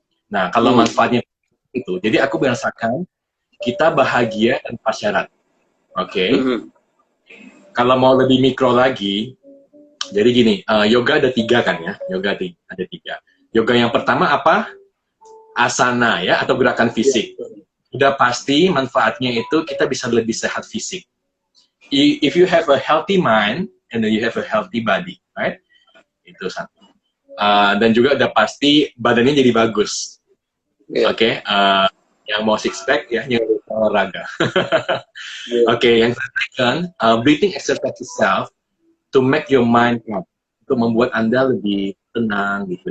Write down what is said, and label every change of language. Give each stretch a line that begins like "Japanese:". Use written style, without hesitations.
Indonesian: Nah, kalau manfaatnya itu, jadi aku merasakan kita bahagia tanpa syarat. Oke. Kalau mau lebih mikro lagi, jadi gini, yoga ada 3 kan ya, yoga ada 3. Yoga yang pertama apa? Asana ya, atau gerakan fisik. Udah pasti manfaatnya itu kita bisa lebih sehat fisik.
English: If you have a healthy mind, and then you have a healthy body, right?
Indonesian: Itu satu. Dan juga udah pasti badannya jadi bagus. Oke, yang mau six pack ya, yang olahraga.
English: Oke, yang second, breathing exercise itself to make your mind calm,
Indonesian: untuk membuat Anda lebih tenang gitu.